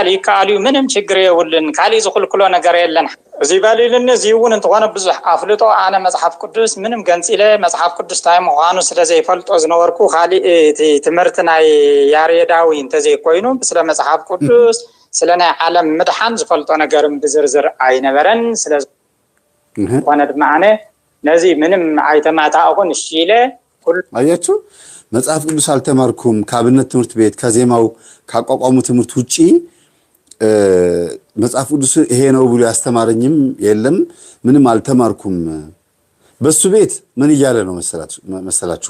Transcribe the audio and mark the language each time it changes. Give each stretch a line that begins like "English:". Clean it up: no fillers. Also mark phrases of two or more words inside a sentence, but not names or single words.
Tigrinya: ይከኣል እዩ፣ ምንም ችግር የብልን፣ ካሊእ ዝኽልክሎ ነገር የለን። እዚ በሊልን ዚውን እንተኾነ ብዙሕ አፍልጦ አነ መጽሐፍ ቅዱስ ምንም ገንፂለ መጽሐፍ ቅዱስ ታይ ምዃኑ ስለዘይፈልጦ ዝነበርኩ ካሊእ ትምህርቲ ናይ ያሬዳዊ እንተዘይኮይኑ ስለ መጽሐፍ ቅዱስ ስለ ናይ ዓለም ምድሓን ዝፈልጦ ነገርም ብዝርዝር ኣይነበረን። ስለዝኾነ ድማ ኣነ ነዚ ምንም ኣይተማታእኹን እሺ ኢለ
Amharic: አያችሁ። መጽሐፍ ቅዱስ አልተማርኩም ከአብነት ትምህርት ቤት ከዜማው ካቋቋሙ ትምህርት ውጪ መጽሐፍ ቅዱስ ይሄ ነው ብሎ ያስተማረኝም የለም፣ ምንም አልተማርኩም። በሱ ቤት ምን እያለ ነው መሰላችሁ?